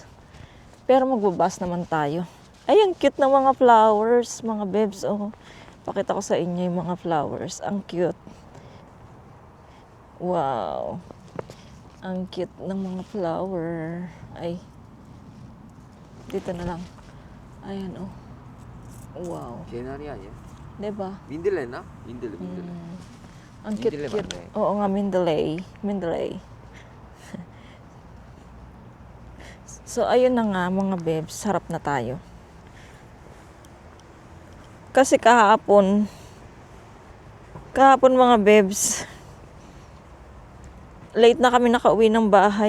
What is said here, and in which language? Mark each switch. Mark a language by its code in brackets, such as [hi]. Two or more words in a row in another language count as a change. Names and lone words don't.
[tl] Pero magbabas naman tayo. Ay, ang cute ng mga flowers, mga bebs. Oh, pakita ko sa inyo yung mga flowers. Ang cute. Wow. Ang cute ng mga flower. Ay. Dito na lang. Ayan, oh. Wow. [ko] 개나리 아니야? [tl] Diba? [ko] 민들레나? 민들레. [tl] Ang cute, Mendeley cute. [ko] 맞네. [tl] Oo nga, Mendeley. So, ayun na nga mga bebs. Sarap na tayo. Kasi kahapon mga bebs, late na kami nakauwi ng bahay.